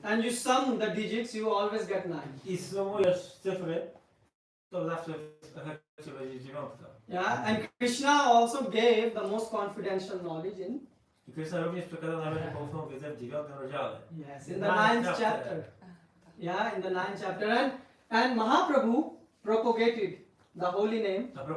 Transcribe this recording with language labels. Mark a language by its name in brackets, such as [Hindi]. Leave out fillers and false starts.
[English] and you sum the digits, you always get 9. [Polish] i sumujesz cyfry, to zawsze w efekcie będzie 9. [English] Yeah, and Krishna also gave the most confidential knowledge in [Polish] I Krishna również przekazał najbardziej poufną wiedzę w 9 rozdziale. [English] in the 9th chapter. Yeah, in the 9th chapter. And Mahaprabhu propagated the holy name.